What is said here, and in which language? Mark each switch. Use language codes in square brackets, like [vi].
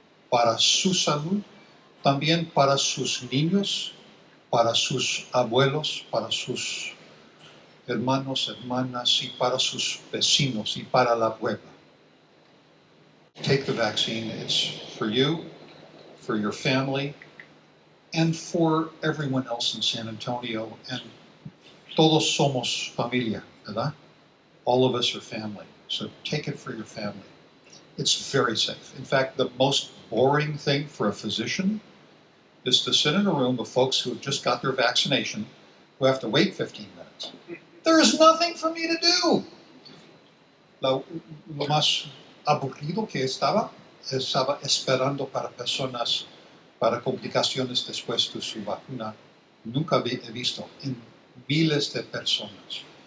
[es] Para su salud, también para sus niños, para sus abuelos, para sus hermanos, hermanas, y para sus vecinos, y para la puebla. [en] Take the vaccine. It's for you, for your family, and for everyone else in San Antonio. [es] And todos somos familia, ¿verdad? [en] All of us are family. So take it for your family. It's very safe. In fact, the most boring thing for a physician is to sit in a room with folks who have just got their vaccination, who have to wait 15 minutes. There is nothing for me to do. [es] Lo más aburrido que estaba esperando para personas, para complicaciones después de su vacuna. Nunca he visto en miles de personas.